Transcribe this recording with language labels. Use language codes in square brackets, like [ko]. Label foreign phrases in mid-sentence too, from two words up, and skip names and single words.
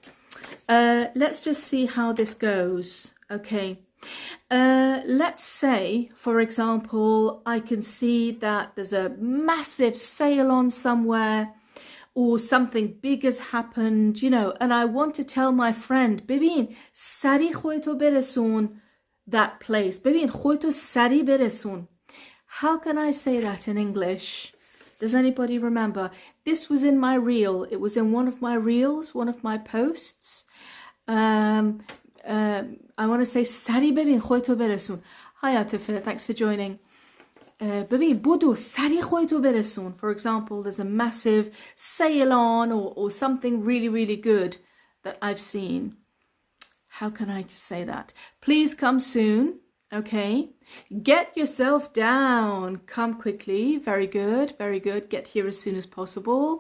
[en] Let's just see how this goes. Okay, let's say, for example, I can see that there's a massive sale on somewhere, or something big has happened, and I want to tell my friend, [fa] ببین سریع خودتو برسون [en] that place. [fa] ببین خودتو سریع برسون. [en] How can I say that in English? Does anybody remember? This was in my reel. It was in one of my reels, one of my posts. I want to say [fa] سریع ببین خودتو برسون. [en] Hi Atifa, thanks for joining. [fa] ببین بودو سریع خودتو برسون. [en] For example, there's a massive sale on or something really good that I've seen. How can I say that? Please come soon. Okay, get yourself down. Come quickly. Very good. Get here as soon as possible.